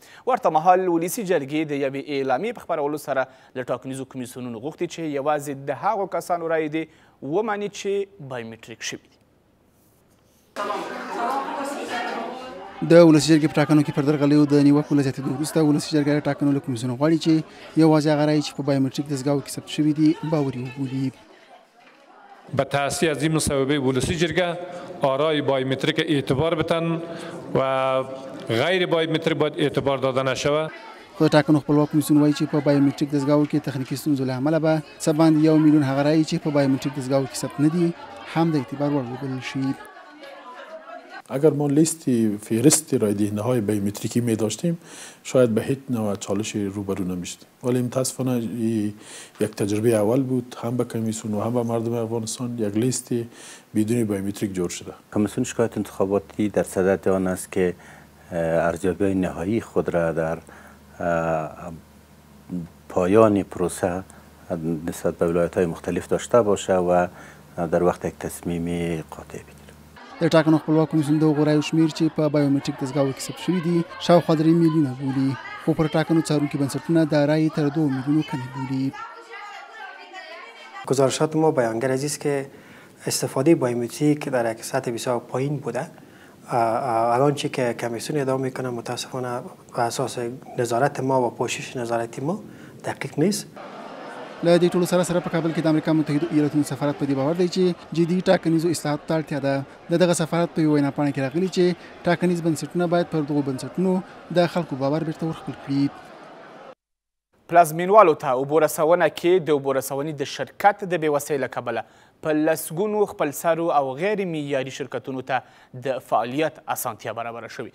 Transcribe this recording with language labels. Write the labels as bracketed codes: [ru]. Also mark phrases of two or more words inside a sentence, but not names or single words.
[ps] ورته مهال ولسي جرګې د یوې اعلامیې په خپرولو سره له ټاکنیزو کمیسیونونو غوښتي چې یوازې د هغو کسانو رای دې ومني چې بایومټریک شوي دي. د ولسي جرګې په ټاکنو کې پر درغلیو د نیوکو له زیاتېدو وروسته ولسي جرګه د ټاکنو له کمیسیون غواړي چې یوازې هغه رایې چې په بایومټریک دستګاهو کې ثبت شوي دي باوري وبولي. [fa] به تأسیس از این مصوبه ولسی جرگه آرای بایومتریک اعتبار بدن و غیر بایومتریک باید اعتبار داده نشود. [ps] خو ټاکنو خپلواک کمیسیون وایي چې په بایومټریک دستګاهو کې تخنیکي ستونزو له امله به څه باندې 1 میلیون هغه رایې چې په بایومټریک دستګاهو کې ثبت نه دي هم د اعتبار وړ وبلل شي. [fa] اگر ما لیستی فهرست رای دهنده های بایومتریکی می داشتیم شاید به هیچ نوع چالش روبرو نمیشدیم ولی متاسفانه یک تجربه اول بود هم به کمیسیون و هم به مردم افغانستان یک لیست بدون بایومتریک جور شده. کمیسیون شکایت انتخاباتی در صدد آن است که ارزیابی نهایی خود را در پایان پروسه نسبت به ولایت‌های مختلف داشته باشه و در وقت یک تصمیم قاطع بگیره. [ps] د ټاکنو خپلواک کمیسیون د هغو رایو شمېر چې په بایومټریک دستګاهو کې ثبت شوي دي شاوخوا 3 میلیونه بولي خو پر ټاکنو څارونکي بنسټونه دا رایې تر 2 میلیونو کمې بولي. [fa] گزارشات ما بیانگر است که استفاده بایومتریک در یک سطح بسیار پایین بوده. آنچه که کمیسیون ادعا میکنه متاسفانه بر اساس نظارت ما و پوشش نظارتی ما دقیق نیست. [ps] له دې ټولو سره په کابل کې د امریکا متحده ایالاتونو سفارت په دې باور دی چې جدي ټاکنیزو اصلاحاتو ته اړتیا ده. دغه سفارت په یوه ویناپاڼه کې راغلي چې ټاکنیز بنسټونه باید پر دغو بنسټونو د خلکو باور بیرته ورخپل کړي. پلازمینوالو ته اوبو رسونه کې د اوبو رسونې د شرکت د بېوسۍ له کبله په لسګونو خپلسرو او غیر معیاري شرکتونو ته د فعالیت اسانتیا برابره شوې.